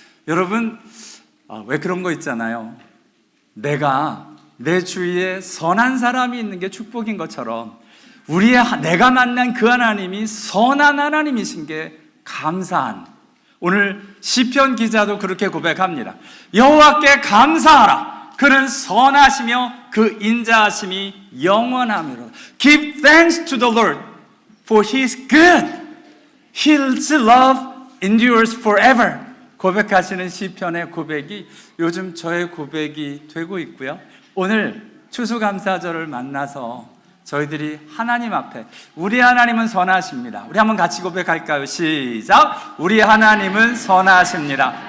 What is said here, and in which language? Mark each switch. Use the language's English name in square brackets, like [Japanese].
[Korean] 여러분 왜 그런 거 있잖아요. 내가 내 주위에 선한 사람이 있는 게 축복인 것처럼 내가 만난 그 하나님이 선한 하나님이신 게 감사한, 오늘 시편 기자도 그렇게 고백합니다. 여호와께 감사하라. 그는 선하시며 그 인자하심이 영원하므로. [English] Give thanks to the Lord, for He is good. His love endures forever. [Korean] 고백하시는 시편의 고백이 요즘 저의 고백이 되고 있고요. 오늘 추수감사절을 만나서 저희들이 하나님 앞에, 우리 하나님은 선하십니다. 우리 한번 같이 고백할까요? 시작. 우리 하나님은 선하십니다.